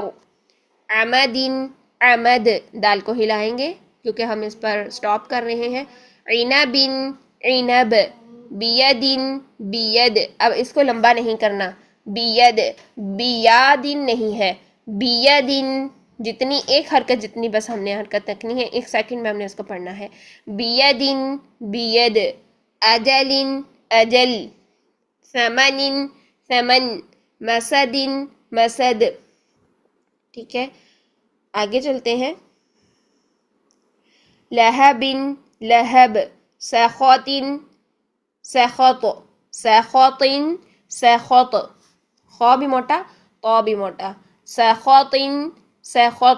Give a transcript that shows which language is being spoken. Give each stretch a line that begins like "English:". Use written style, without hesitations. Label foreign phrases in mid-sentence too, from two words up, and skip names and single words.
Arabic: عمدن عمد،
Urdu: دال کو ہلائیں گے کیونکہ ہم اس پر سٹاپ کر رہے ہیں.
Arabic: عنبن عنب. بیدن بید،
Urdu: اب اس کو لمبا نہیں کرنا، بید. بیادن نہیں ہے، بیدن. جتنی ایک حرکت جتنی بس ہم نے حرکت رکھنی ہے، 1 سیکنڈ میں ہم نے اس کو پڑھنا ہے.
Arabic: بیدن بید. اجلن اجل. ثمن ثمن. مسدن مسد.
Urdu: ٹھیک ہے، آگے چلتے ہیں.
Arabic: لہب لہب. سخط سخط. سخط سخط.
Urdu: خا بھی موٹا، طا بھی موٹا.
Arabic: سخط سخط.